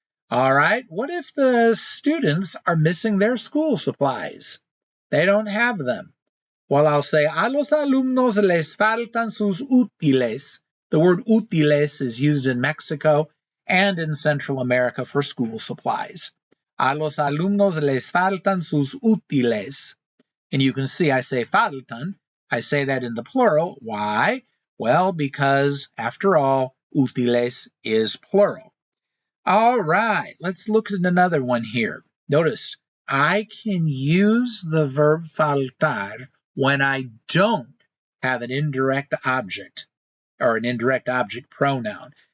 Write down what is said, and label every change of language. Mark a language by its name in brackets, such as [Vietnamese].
[English] All right, what if the students are missing their school supplies? They don't have them. Well, I'll say, [Spanish] a los alumnos les faltan sus útiles. [English] The word útiles is used in Mexico and in Central America for school supplies. [Spanish] A los alumnos les faltan sus útiles. [English] And you can see I say faltan. I say that in the plural. Why? Well, because, after all, útiles is plural. All right, let's look at another one here. Notice, I can use the verb faltar when I don't have an indirect object or an indirect object pronoun.